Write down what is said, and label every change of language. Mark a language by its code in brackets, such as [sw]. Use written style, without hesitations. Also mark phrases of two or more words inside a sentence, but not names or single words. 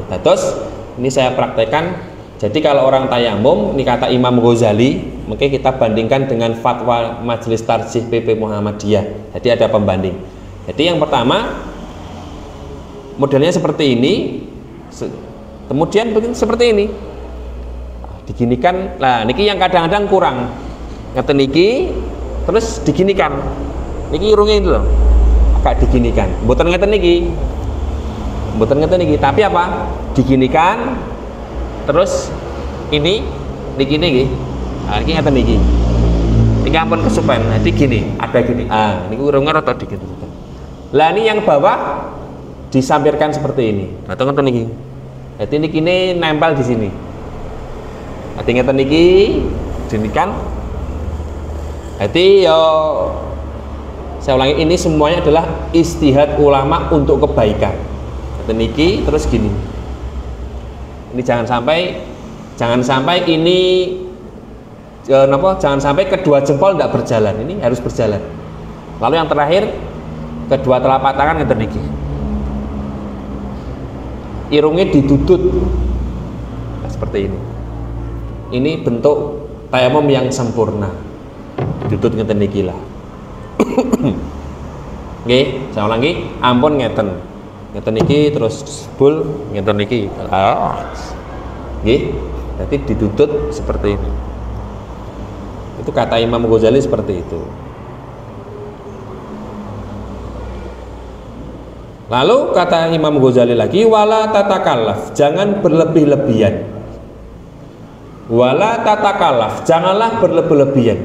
[id] Nah, terus ini saya praktekkan. Jadi kalau orang tayamum, ini kata Imam Ghazali, mungkin kita bandingkan dengan fatwa Majelis Tarjih PP Muhammadiyah. Jadi ada pembanding. Jadi yang pertama, modelnya seperti ini, kemudian seperti ini diginikan. Lah niki yang kadang-kadang kurang [jv] ngeten niki, [id] terus diginikan niki irungnya itu loh agak diginikan, [jv] mboten ngeten niki, [id] tapi apa diginikan terus ini [jv] niki niki. Nah, niki ngeten niki. Niki ampun kesupen. [id] Nanti gini, ada gini. Niki urungnya rada dikit. Lah ini yang bawah disampirkan seperti ini. Nah, [jv] ngeten niki. [id] Jadi niki ini nempel di sini. [jv] Nanti ngeten niki dinikan. [id] Jadi yo saya ulangi, ini semuanya adalah istihad ulama untuk kebaikan. [jv] Ngeten niki [id] terus gini. Ini jangan sampai ini jangan sampai kedua jempol tidak berjalan, ini harus berjalan. Lalu yang terakhir kedua telapak tangan [jv] ngeten niki, [id] irungnya ditutut. Nah, seperti ini bentuk tayamum yang sempurna, [jv] ditutut ngeten niki lah. [id] Oke, saya ulangi, [jv] ampun ngeten niki terus bul ngeten niki. Nggih, [id] berarti ditutut seperti ini. Itu kata Imam Ghazali seperti itu. Lalu kata Imam Ghazali lagi, [ar] ولا تتكلف, [id] jangan berlebih-lebihan. [ar] ولا تتكلف, [id] janganlah berlebih-lebihan.